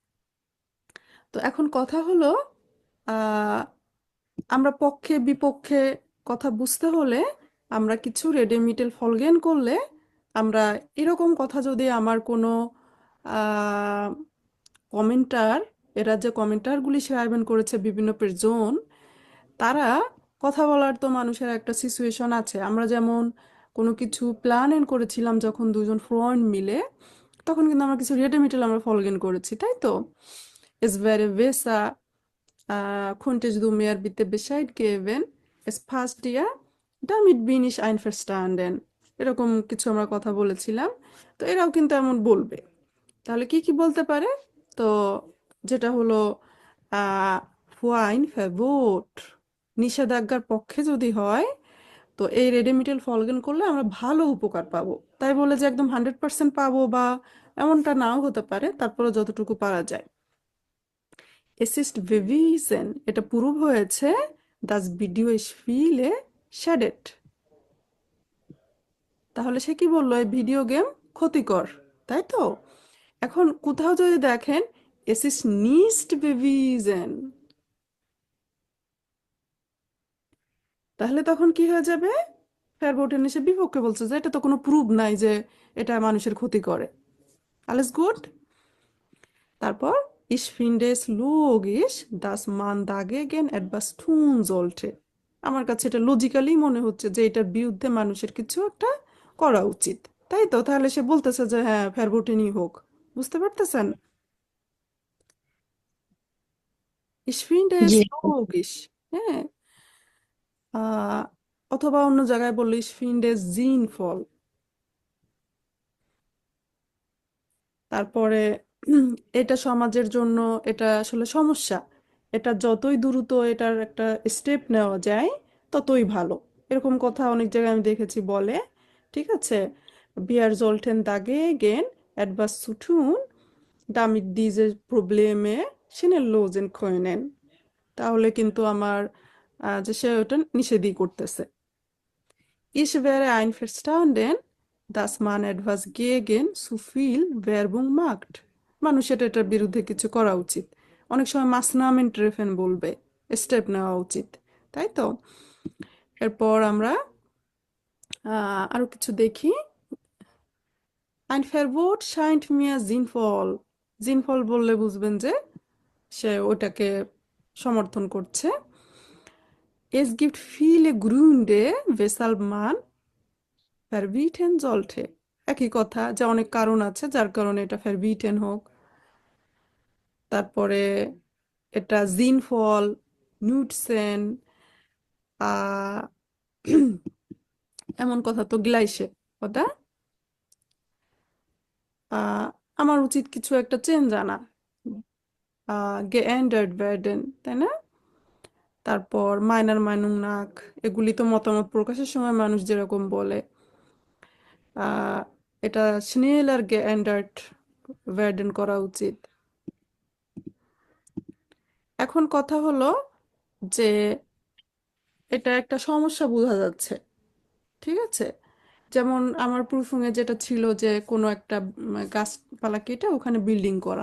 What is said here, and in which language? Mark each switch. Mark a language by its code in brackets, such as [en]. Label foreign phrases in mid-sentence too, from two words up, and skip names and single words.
[bn] তো এখন কথা হলো আহ আমরা পক্ষে বিপক্ষে কথা বুঝতে হলে আমরা কিছু [de] Redemittel folgen [bn] করলে আমরা এরকম কথা যদি আমার কোনো কমেন্টার, এরা যে কমেন্টারগুলি শেয়ারবেন করেছে বিভিন্ন পেজন, তারা কথা বলার তো মানুষের একটা সিচুয়েশন আছে। আমরা যেমন কোনো কিছু প্ল্যান করেছিলাম যখন দুজন ফ্রেন্ড মিলে, তখন কিন্তু আমরা কিছু রেডেমিটেল আমরা ফলগেন করেছি, তাই তো? [de] Es wäre besser, könntest du mir bitte Bescheid geben? Es passt dir? Damit bin ich einverstanden. [bn] এরকম কিছু আমরা কথা বলেছিলাম। তো এরাও কিন্তু এমন বলবে। তাহলে কি কি বলতে পারে? তো যেটা হলো ফাইন ফেভোট, নিষেধাজ্ঞার পক্ষে যদি হয়, তো এই [de] Redemittel folgen [bn] করলে আমরা ভালো উপকার পাবো। তাই বলে যে একদম 100% পাবো বা এমনটা নাও হতে পারে, তারপরে যতটুকু পারা যায়। [de] Es ist bewiesen, [bn] এটা প্রুভ হয়েছে, [de] das Video spiele schadet। [bn] তাহলে সে কি বললো? এই ভিডিও গেম ক্ষতিকর, তাই তো? এখন কোথাও যদি দেখেন [de] es ist nicht bewiesen, [bn] তাহলে তখন কি হয়ে যাবে? ফেরবোটেন এসে বিপক্ষে বলছে যে এটা তো কোনো প্রুভ নাই যে এটা মানুষের ক্ষতি করে। [de] alles gut? তারপর ich finde es logisch, dass man dagegen etwas tun sollte। [bn] আমার কাছে এটা লজিক্যালি মনে হচ্ছে যে এটার বিরুদ্ধে মানুষের কিছু একটা করা উচিত, তাই তো? তাহলে সে বলতেছে যে হ্যাঁ ফেরবোটেনই হোক। বুঝতে পারতেছেন? [de] ich finde es [bn] জি। logisch। হ্যাঁ, অথবা অন্য জায়গায় বললে [de] ich finde es sinnvoll। [bn] তারপরে এটা সমাজের জন্য এটা আসলে সমস্যা, এটা যতই দ্রুত এটার একটা স্টেপ নেওয়া যায় ততই ভালো, এরকম কথা অনেক জায়গায় আমি দেখেছি বলে। ঠিক আছে, [de] wir sollten dagegen etwas zu tun, damit diese Probleme schnell lösen können। [bn] তাহলে কিন্তু আমার যে সে ওটা নিষেধই করতেছে। [de] Ich wäre einverstanden, dass man etwas gegen zu viel Werbung macht। [bn] মানুষের এটার বিরুদ্ধে কিছু করা উচিত। অনেক সময় [de] Maßnahmen treffen [bn] বলবে, স্টেপ নেওয়া উচিত, তাই তো? এরপর আমরা আরো কিছু দেখি। [de] Ein Verbot scheint mir sinnvoll। [bn] sinnvoll বললে বুঝবেন যে সে ওটাকে সমর্থন করছে। [de] Es gibt viele Gründe, weshalb man verbieten sollte। [bn] একই কথা, যে অনেক কারণ আছে যার কারণে এটা verbieten হোক। তারপরে এটা [de] sinnvoll, nutzen, [bn] আহ এমন কথা তো gleiche, কথা আহ আমার উচিত কিছু একটা চেঞ্জ আনা, [de] geändert werden, [bn] তাই না? তারপর [de] meiner Meinung nach, [bn] এগুলি তো মতামত প্রকাশের সময় মানুষ যেরকম বলে। আহ এটা [de] schneller geändert werden [bn] করা উচিত। এখন কথা হলো যে এটা একটা সমস্যা বোঝা যাচ্ছে, ঠিক আছে? যেমন আমার প্রুফিংয়ে যেটা ছিল যে কোনো একটা গাছপালা কেটে ওখানে বিল্ডিং করা।